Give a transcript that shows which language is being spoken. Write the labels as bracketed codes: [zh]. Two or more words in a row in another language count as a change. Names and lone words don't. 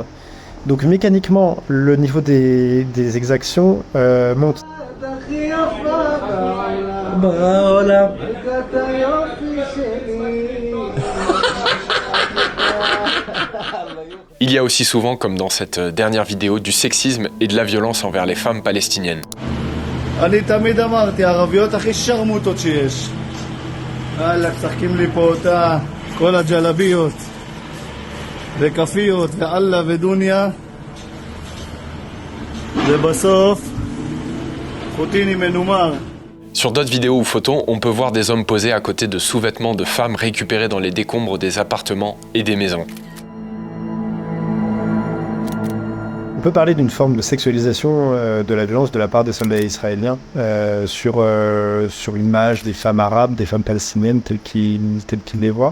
[fr] Donc mécaniquement, le niveau des exactions monte. Il y a aussi souvent, comme dans cette dernière vidéo, du sexisme et de la violence envers les femmes palestiniennes. [he] אני תמיד אמרתי, הערביות הכי שרמוטות שיש. יאללה, משחקים לי פה אותה, כל הג'לביות, וכפיות, ואללה ודוניה. ובסוף, חוטיני מנומר. [fr] Sur d'autres vidéos ou photos, on peut voir des hommes posés à côté de sous-vêtements de femmes récupérés dans les décombres des appartements et des maisons. On peut parler d'une forme de sexualisation de la violence de la part des soldats israéliens sur l'image des femmes arabes, des femmes palestiniennes telles qu'ils les voient.